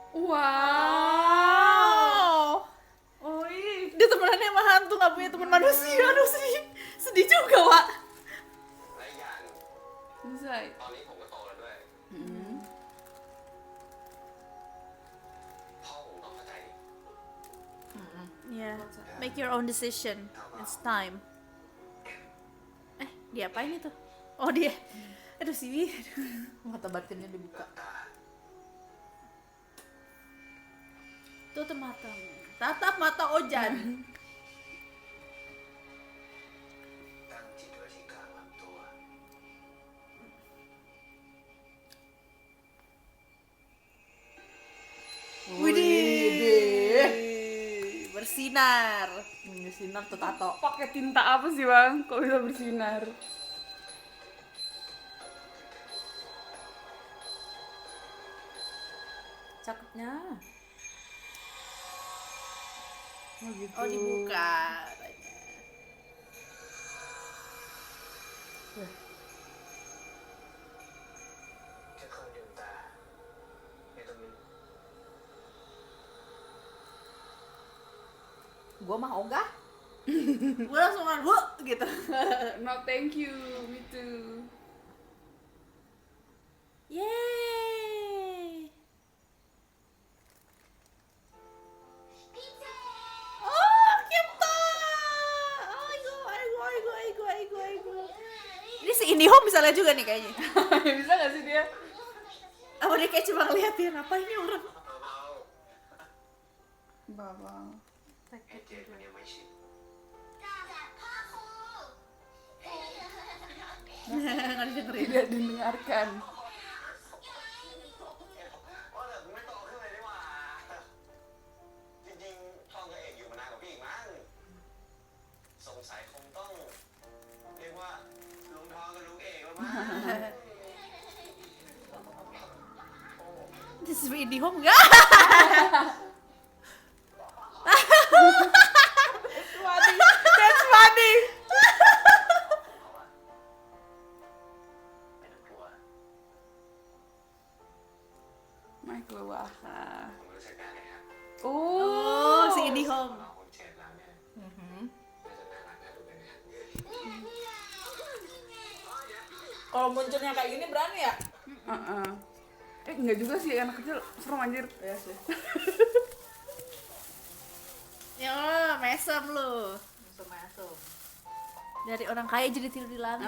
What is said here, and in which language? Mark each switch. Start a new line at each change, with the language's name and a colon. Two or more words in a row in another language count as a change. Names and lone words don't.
Indonesian: Wow. Oi. Dia temenannya sama hantu, nggak punya teman manusia. Aduh sedih juga, Wak.
Thai: และอีกอย่าง ใช่ ตอนนี้ผมก็โตแล้วด้วย พ่อผมต้องเข้าใจดิ
English: Yeah, make your own decision. It's time.
Indonesian: Dia apain itu? Oh dia. Aduh sih. Mata batinnya dibuka.
Thai: ตา
Indonesian: Tutup mata. Tatap mata Ojan.
Thai: ตั้งจิตไว้ที่กลางลำตัว
Indonesian: Widih. Bersinar. Ini sinar tuh tato. Pakai tinta apa sih, Bang? Kok bisa bersinar? Cakepnya. Oh gitu. Oh dibuka.
Thai: จะคอยลืมตาอยู่ตรงนี้
Indonesian: Gua mah ogah. Gue langsung kan, gitu.
English: No thank you, me too.
Indonesian: Yeay. Oh, Kipta. Aigo. Ini si IndiHome bisa lihat juga nih kayaknya. Bisa gak sih dia? Apa dia kayak cuma ngeliatin apa ini orang?
Thai: เบา
Indonesian: Bawang.
Thai: ๆไอ้เจดมันยังไม่ชิน
Indonesian: Nggak didengerin. Tidak didengarkan.
Thai: ว่าแต่มึงไม่โตขึ้นเลยดีกว่าจริงๆทองกับเอกอยู่มานานกว่าพี่อีกมั้งสงสัยคงต้องเรียกว่าลุงทองกับลุงเอกแล้วมั้ง
English: This is IndiHome enggak? That's funny.
Thai: ไม่ต้องกลัว ไม่กลัวค่ะ ผมรู้สึกได้เลยครับ โอ้ Oh,
Indonesian: si IndiHome.
Thai: เราคนเจ็ดแล้วเนี่ย Mhm. น่าจะน่ารักน่าดูเป็นไง
Indonesian: Kalau munculnya kayak gini berani ya? Enggak juga sih, anak kecil serem anjir. Iya sih. Ya, mesem lu. Masuk. Dari orang kaya jadi tidur di lantai.